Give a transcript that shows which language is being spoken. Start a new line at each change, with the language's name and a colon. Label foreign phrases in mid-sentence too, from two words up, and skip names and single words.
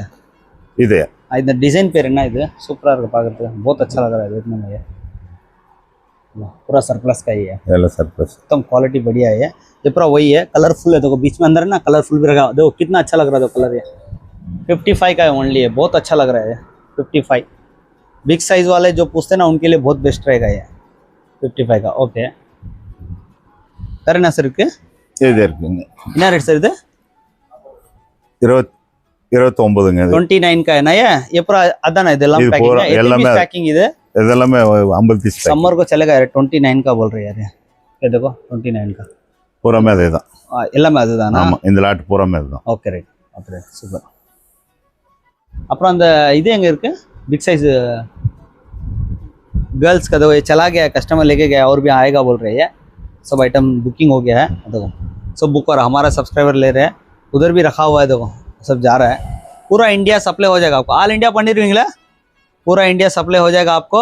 Tamil: இது। இந்த डिजाइन பேர் என்ன? இது சூப்பரா இருக்கு பார்க்கிறதுக்கு।
Hindi: बहुत अच्छा लग रहा है देखने में। ये पूरा सरप्लस का ही है। ये सरप्लस एकदम क्वालिटी बढ़िया है। ये पूरा वही है, कलरफुल है। देखो बीच में अंदर है ना कलरफुल भी रखा। देखो कितना अच्छा लग रहा है। देखो कलर ये 55 का है ओनली है। बहुत अच्छा लग रहा है 55।
English: big size
Hindi: वाले जो पूछते हैं ना उनके लिए बहुत बेस्ट रहेगा ये 55 का।
Tamil: ओके வேற என்ன சார் இருக்கு? இது இருக்குங்க। என்ன ரேட் சார் இது? 29ங்க।
Hindi: 29 का है ना ये? ये पूरा अदाना இதெல்லாம் पैकिंग है। ये भी पैकिंग இது।
Tamil: இதெல்லாம் 50 पीस
Hindi: समर को चलेगा यार। 29 का बोल रहे हैं यार। ये देखो 29 का
Tamil: பூராமே அதே தான். எல்லாமே அதுதானா? ஆமாம், இந்த லாட் பூராமே அதுதான்.
English: okay right. okay super.
Tamil: அப்புறம் அந்த இது எங்க இருக்கு
English: big size girls
Tamil: का?
Hindi: तो ये चला गया, कस्टमर लेके गया और भी आएगा बोल रहे हैं. सब आइटम बुकिंग हो गया है. देखो सब बुक और हमारा सब्सक्राइबर ले रहे हैं. उधर भी रखा हुआ है, देखो सब जा रहा है. पूरा इंडिया सप्लाई हो जाएगा आपको.
English: all India
Hindi: पनीर विंगला पूरा इंडिया सप्लाई हो जाएगा आपको.